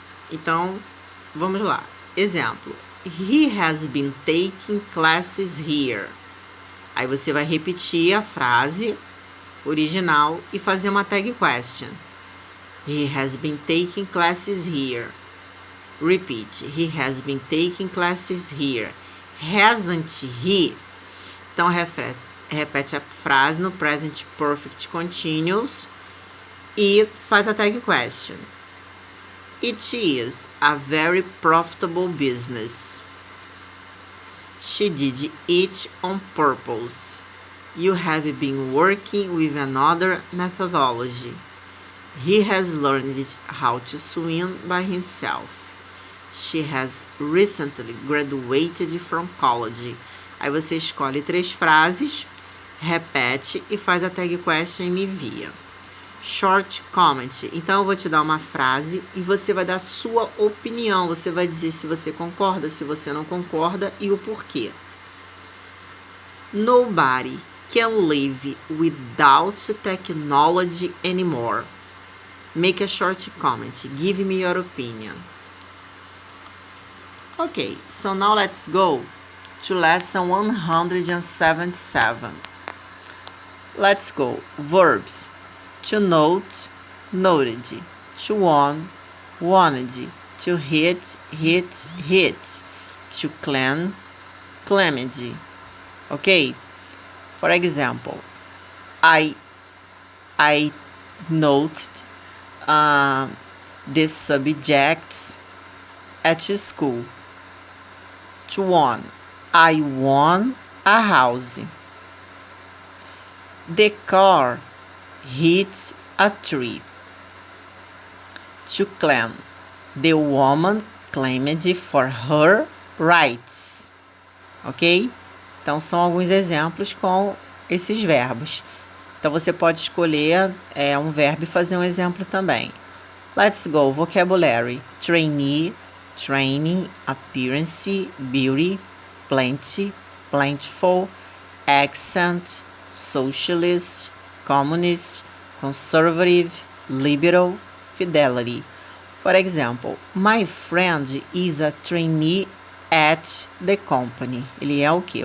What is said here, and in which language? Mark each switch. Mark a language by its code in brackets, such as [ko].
[pt] Então, vamos lá. Exemplo. [en] He has been taking classes here. [pt] Aí você vai repetir a frase original e fazer uma tag question. [en] He has been taking classes here. Repeat. He has been taking classes here. Hasn't he? [pt] Então, repete a frase no Present Perfect Continuous e faz a tag question. [en] It is a very profitable business. She did it on purpose. You have been working with another methodology. He has learned how to swim by himself. She has recently graduated from college. [pt] Aí você escolhe 3 frases, repete e faz a tag question e me envia. [en] Short comment. [pt] Então eu vou te dar uma frase e você vai dar sua opinião. Você vai dizer se você concorda, se você não concorda e o porquê. [en] Nobody can live without technology anymore. Make a short comment. Give me your opinion. Okay, so now let's go to lesson 177. Let's go. Verbs. To note, noted. To want, wanted. To hit, hit, hit. To claim, claimed. Okay? For example, I noted the subjects at school. To won, I won a house. The car hit a tree. To claim, the woman claimed for her rights. Ok? [pt] Então, são alguns exemplos com esses verbos. Então, você pode escolher um verbo e fazer um exemplo também. [en] Let's go. Vocabulary. Trainee, training, appearance, beauty, plenty, plentiful, accent, socialist, communist, conservative, liberal, fidelity. For example, my friend is a trainee at the company. [pt] Ele é o quê?